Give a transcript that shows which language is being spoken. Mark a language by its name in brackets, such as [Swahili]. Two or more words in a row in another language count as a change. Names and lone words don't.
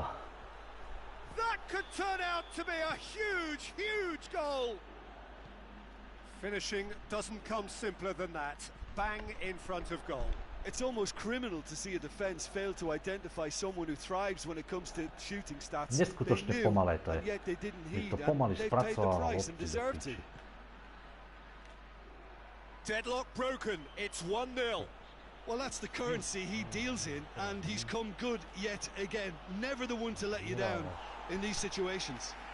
[English] That could turn out to be a huge, huge goal. Finishing doesn't come simpler than that. Bang in front of goal. It's almost criminal to see a defence fail to identify someone who thrives when it comes to shooting stats. [Slovak] Neskutočne pomalé to je. [English] Yet they didn't [Slovak] Je [English] heed, [Slovak] to [English] and [Slovak] pomaly [English] they paid the [Slovak] spracováva [English] price and [Slovak] lopty do [English] deserved to. [Slovak] piči. [English] Deadlock broken. It's 1-0. Well, that's the currency he deals in, and he's come good yet again. Never the one to let you down in these situations.